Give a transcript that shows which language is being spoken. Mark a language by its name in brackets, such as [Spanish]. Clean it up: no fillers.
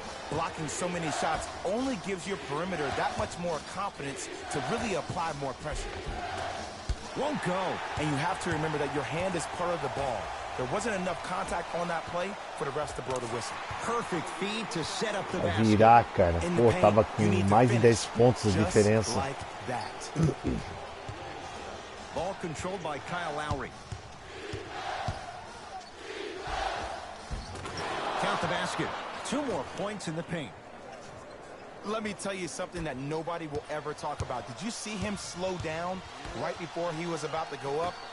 [English] Blocking so many shots only gives your perimeter that much more confidence to really apply more pressure. Won't go. And you have to remember that your hand is part of the ball. There wasn't enough contact on that play for the refs to blow the whistle. Perfect feed to set up the basket. [Portuguese] Virar, cara. Pô, tava com mais de 10 pontos de diferença. [English] Like that. Ball controlled by Kyle Lowry. Count the basket. 2 more points in the paint. Let me tell you something that nobody will ever talk about. Did you see him slow down right before he was about to go up?